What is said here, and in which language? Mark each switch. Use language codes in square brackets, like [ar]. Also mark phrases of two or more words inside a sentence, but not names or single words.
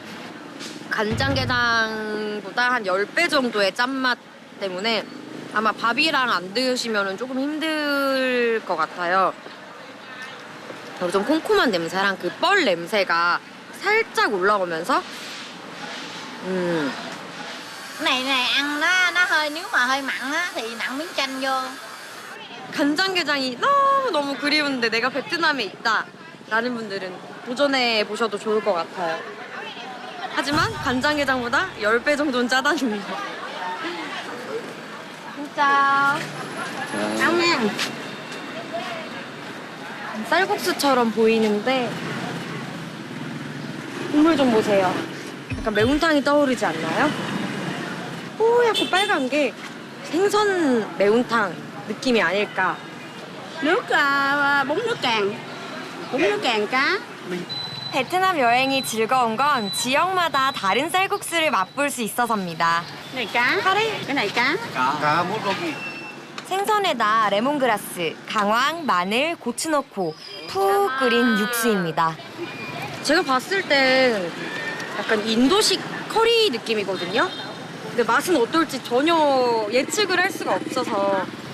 [ko] 간장게장보다 한 10배 정도의 짠맛 때문에 아마 밥이랑 안 드시면 조금 힘들 것 같아요. 그리고 좀 콩콩한 냄새랑 그 뻘 냄새가 살짝 올라오면서 [vi] Cái này này ăn nó hơi nếu mà hơi mặn á thì nặn miếng chanh vô. [ko] 간장게장이 너무너무 그리운데 내가 베트남에 있다 라는 분들은 도전해 보셔도 좋을 것 같아요. 하지만 간장게장보다 10배 정도는 짜다는 거. 진짜 [vi] Không nha. [ko] 쌀국수처럼 보이는데 국물 좀 보세요. 약간 매운탕이 떠오르지 않나요? 뽀얗고 빨간 게 생선 매운탕 느낌이 아닐까. [vi] Nước bún nước càng. Bún nước càng cá. [ko] 베트남 여행이 즐거운 건 지역마다 다른 쌀국수를 맛볼 수 있어서입니다. [vi] Cái này cá. Cái này cá. [ko] 가 물고기. 생선에다 레몬그라스, 강황, 마늘, 고추 넣고 푹 끓인 육수입니다. 제가 봤을 땐 약간 인도식 커리 느낌이거든요. 근데 맛은 어떨지 전혀 예측을 할 수가 없어서.